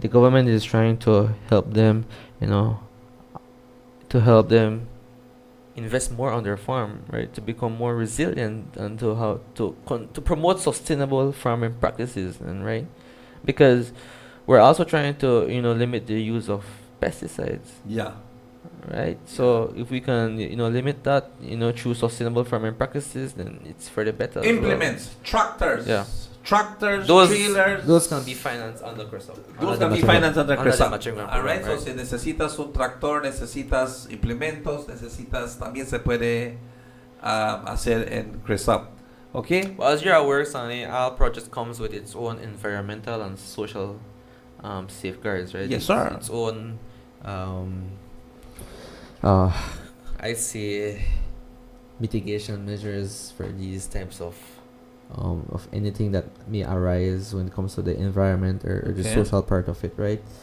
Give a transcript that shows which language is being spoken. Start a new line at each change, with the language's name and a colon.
English: The government is trying to help them, invest more on their farm, right, to become more resilient and to promote sustainable farming practices, and right, because we're also trying to limit the use of pesticides. Yeah. Right. So if we can limit that through sustainable farming practices, then it's for the better. Implements, tractors. Yeah. Tractors, those trailers. Those can be financed under CRESAP. Those can be financed under CRESAP. Alright,
Spanish: so si necesitas un tractor, necesitas implementos, también se puede hacer en CRESAP.
English: Okay? Well, as you're aware, Sonny, our project comes with its own environmental and social safeguards, right? Yes, sir. Its own I see mitigation measures for these types of anything that may arise when it comes to the environment or the social part of it, right?